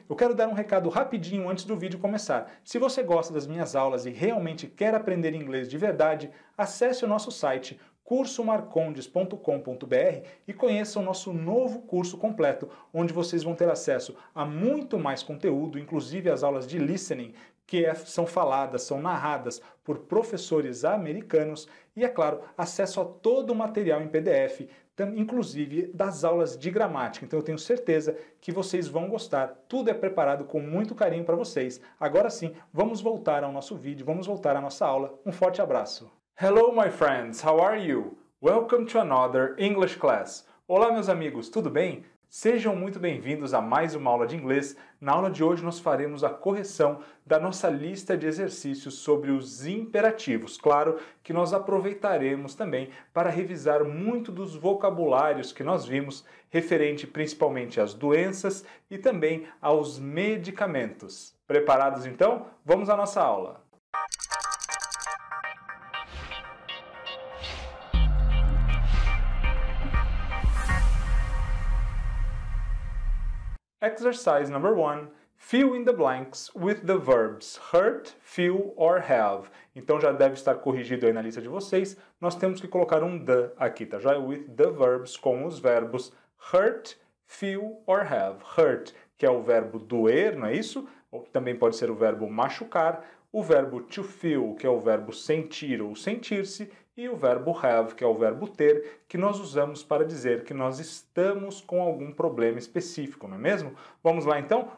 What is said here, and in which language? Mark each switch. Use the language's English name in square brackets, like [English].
[Portuguese] Eu quero dar um recado rapidinho antes do vídeo começar. Se você gosta das minhas aulas e realmente quer aprender inglês de verdade, acesse o nosso site cursomarcondes.com.br e conheça o nosso novo curso completo, onde vocês vão ter acesso a muito mais conteúdo, inclusive as aulas de listening, que são faladas, são narradas por professores americanos e, é claro, acesso a todo o material em PDF, inclusive das aulas de gramática. Então eu tenho certeza que vocês vão gostar. Tudo é preparado com muito carinho para vocês. Agora sim, vamos voltar ao nosso vídeo, vamos voltar à nossa aula. Um forte abraço. [English] Hello my friends, how are you? Welcome to another English class. [Portuguese] Olá meus amigos, tudo bem? Sejam muito bem-vindos a mais uma aula de inglês. Na aula de hoje nós faremos a correção da nossa lista de exercícios sobre os imperativos. Claro que nós aproveitaremos também para revisar muito dos vocabulários que nós vimos, referente principalmente às doenças e também aos medicamentos. Preparados então? Vamos à nossa aula. [English] Exercise number 1. Fill in the blanks with the verbs hurt, feel or have. [Portuguese] Então já deve estar corrigido aí na lista de vocês. Nós temos que colocar um the aqui, tá? [English] Já with the verbs, [Portuguese] com os verbos [English] hurt, feel or have. [Portuguese] Hurt, que é o verbo doer, não é isso? Ou também pode ser o verbo machucar. O verbo to feel, que é o verbo sentir ou sentir-se, e o verbo have, que é o verbo ter, que nós usamos para dizer que nós estamos com algum problema específico, não é mesmo? Vamos lá então?